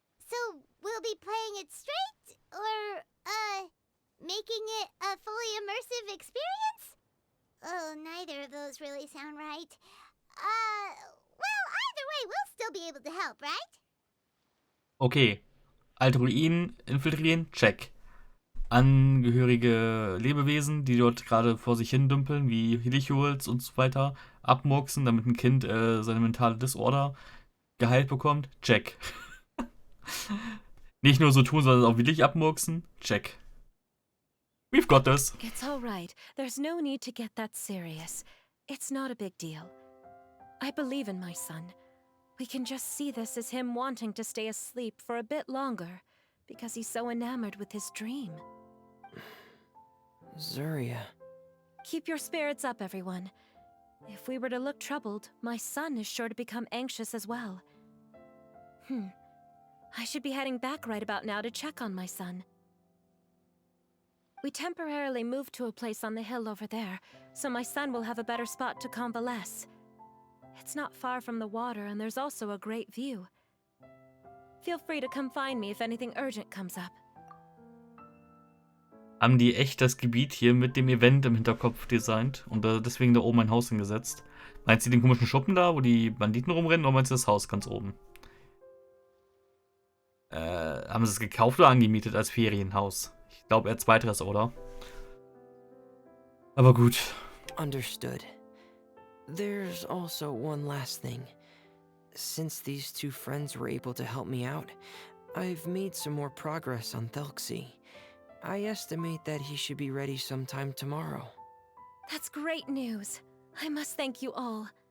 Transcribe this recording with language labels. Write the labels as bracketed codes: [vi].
[en] So we'll be playing it straight? Or, making it a fully immersive experience? Oh, neither of those really sound right. Well, either way, we'll still be able to help, right? [de] Okay. Alte Ruinen infiltrieren, check. Angehörige Lebewesen, die dort gerade vor sich hin dümpeln, wie Helichuals und so weiter, abmurksen, damit ein Kind seine mentale Disorder geheilt bekommt, check. Nicht nur so tun, sondern auch wirklich abmurksen, check. [en] We've got this. It's all right. There's no need to get that serious. It's not a big deal. I believe in my son. We can just see this as him wanting to stay asleep for a bit longer, because he's so enamored with his dream. Zuria. Keep your spirits up, everyone. If we were to look troubled, my son is sure to become anxious as well. I should be heading back right about now to check on my son. We temporarily moved to a place on the hill over there, so my son will have a better spot to convalesce. It's not far from the water, and there's also a great view. Feel free to come find me if anything urgent comes up. [de] Haben die echt das Gebiet hier mit dem Event im Hinterkopf designt und deswegen da oben ein Haus hingesetzt? Meinst du den komischen Schuppen da, wo die Banditen rumrennen, oder meinst du das Haus ganz oben? Haben sie es gekauft oder angemietet als Ferienhaus? Ich glaube eher zweiteres, oder? Aber gut. [en] Understood. There's also one last thing. Since these 2 friends were able to help me out, I've made some more progress on Thelxie. I estimate that he should be ready sometime tomorrow. That's great news. I must thank you all.